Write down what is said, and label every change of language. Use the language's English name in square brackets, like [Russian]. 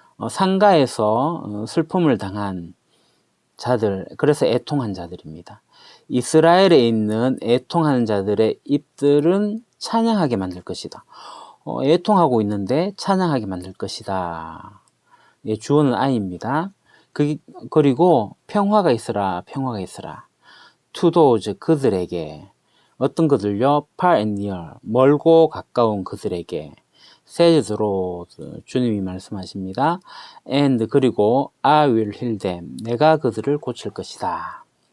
[Korean] 상가에서 슬픔을 당한 자들, 그래서 애통한 자들입니다. 이스라엘에 있는 애통하는 자들의 입들은 찬양하게 만들 것이다. 애통하고 있는데 찬양하게 만들 것이다. 예, 주어는 I입니다. 그리고 평화가 있으라, 평화가 있으라. [English] To those, [Korean] 그들에게. 어떤 그들요? [English] far and near, [Korean] 멀고 가까운 그들에게. [English] says the Lord, [Korean] 주님이 말씀하십니다. [English] and, [Korean] 그리고 [English] I will heal them, [Korean] 내가 그들을 고칠 것이다.